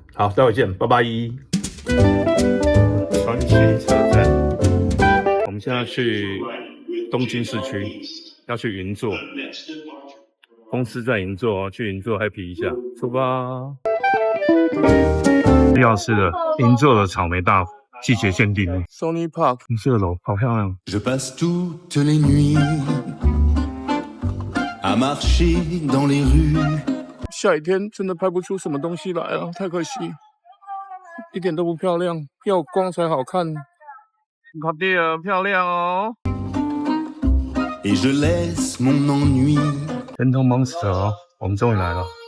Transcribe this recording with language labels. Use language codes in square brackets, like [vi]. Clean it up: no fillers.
[zh] 好，待会见，拜拜。川崎车站，我们现在去东京市区，要去银座，公司在银座去银座 happy 一下，出发。要吃的银座的草莓大福。季节限定 Sony Park 这个楼好漂亮。 [fr] Je passe toutes les nuits à marcher dans les rues。 [zh] 下雨天真的拍不出什么东西来了，太可惜，一点都不漂亮，要有光才好看。卡地尔漂亮哦。 [fr] Et je laisse mon ennui。 [zh] 天空 Monster， 我们终于来了。